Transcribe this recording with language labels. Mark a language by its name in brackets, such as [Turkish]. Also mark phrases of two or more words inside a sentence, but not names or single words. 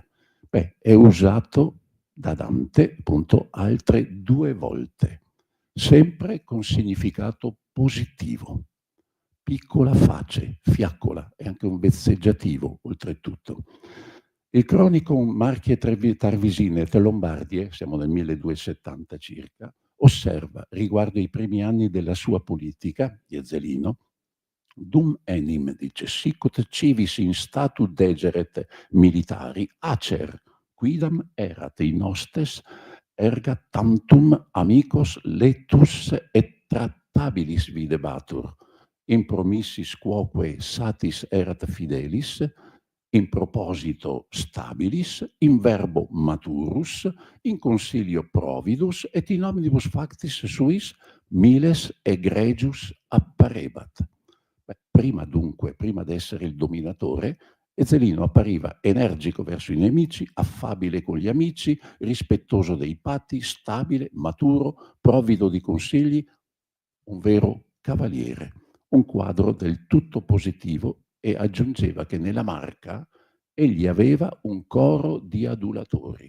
[Italian] Beh, è usato da Dante appunto altre 2 volte, sempre con significato positivo. Piccola face, fiaccola, è anche un vezzeggiativo oltretutto. Il cronico Marche Tarvisine e Lombardie, siamo nel 1270 circa, osserva riguardo ai primi anni della sua politica, di Ezzelino, [Latin] dum enim, dice, sicut civis in statu degeret militari, acer, quidam erat in hostes erga tantum amicos letus et trattabilis videbatur, in promissis quoque satis erat fidelis, in proposito stabilis, in verbo maturus, in consilio providus, et in omnibus factis suis miles egregius apparebat. [Italian] Prima dunque, prima di essere il dominatore, Ezzelino appariva energico verso i nemici, affabile con gli amici, rispettoso dei patti, stabile, maturo, provvido di consigli, un vero cavaliere, un quadro del tutto positivo, e aggiungeva che nella Marca egli aveva un coro di adulatori.